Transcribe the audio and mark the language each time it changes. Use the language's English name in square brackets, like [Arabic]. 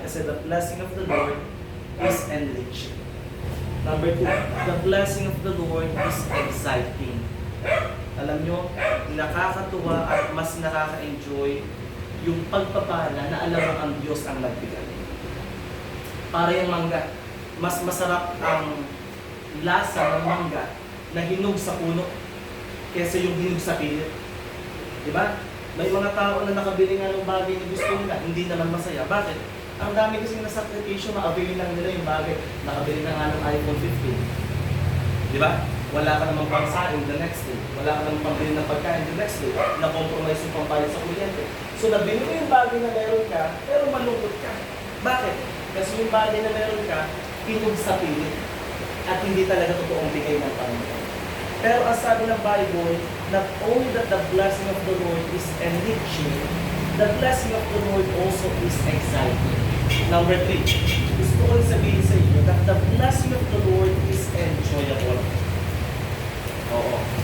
[Filipino] Kasi [English] the blessing of the Lord is enriching. Number 2, the blessing of the Lord is exciting. [Filipino] Alam nyo, nakakatuwa at mas nakaka-enjoy yung pagpapala na alam mo ang Diyos ang nagbigay. Para yung mangga, mas masarap ang lasa ng mangga na hinog sa puno kaysa yung hinog sa pilit. Diba? May mga tao na nakabili nga ng bagay na gusto nila, hindi naman masaya. Bakit? Ang dami kasi na-sacrifice, makabili lang nila yung bagay. Nakabili na nga ng iPhone 15. Diba? Wala ka namang pangsaing [English] the next day. [Filipino] Wala ka namang pambili ng pagkain [English] the next day. [Filipino] Na-compromise yung pambayad sa kuryente. So nabili mo yung bagay na meron ka, pero malungkot ka. Bakit? Kasi yung bagay na meron ka, hinog sa pilit. At hindi talaga totoong bigay ng Panginoon. Pero ang sabi ng Bible, [English] not only that the blessing of the Lord is enriching, the blessing of the Lord also is exciting. Number 3, [Filipino] gusto ko sabihin sa inyo [English] that the blessing of the Lord is enjoyable. [Filipino] Oo.